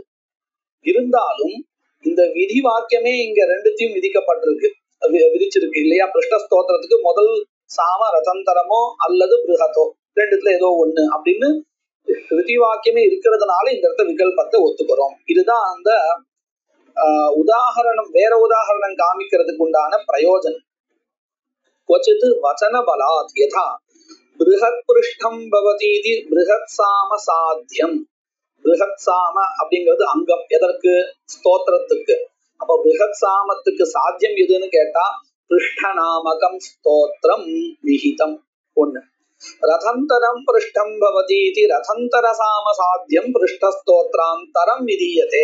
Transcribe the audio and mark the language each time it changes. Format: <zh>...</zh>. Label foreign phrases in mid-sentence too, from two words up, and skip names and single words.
<ta>இருந்தாலும் இந்த விதி வாக்கியமே இங்க ரெண்டுத்தையும் விதிக்கப்பட்டிருக்கு, விதிச்சிருக்கு இல்லையா. பிருஷ்டஸ்தோத்திரத்துக்கு முதல் சாம ரதந்தரமோ அல்லது பிருஹத்தோ, ரெண்டுத்துல ஏதோ ஒண்ணு அப்படின்னு விதி வாக்கியமே இருக்கிறதுனால இந்த இடத்த விகல்பத்தை ஒத்துக்கிறோம். இதுதான் அந்த உதாரணம். வேற உதாரணம் காமிக்கிறதுக்கு உண்டான பிரயோஜனம்.</ta> <sa>क्वचित् वचन बलात् यथा बृहत् पृष्ठं भवति इति बृहत् साम साध्यम.</sa> <ta>बृहत् साम அப்படிங்கிறது அங்கம் எதற்கு? ஸ்தோத்திரத்துக்கு. அப்ப बृहत् சாமத்துக்கு சாத்தியம் எதுன்னு கேட்டா</ta> <sa>पृष्ठनामकं स्तोत्रं विहितम्</sa> <ta>ஒண்ணு.</ta> <sa>रथन्तरं पृष्ठं भवति इति रथन्तर साम साध्यं पृष्ठस्तोत्रान्तरं विधीयते.</sa>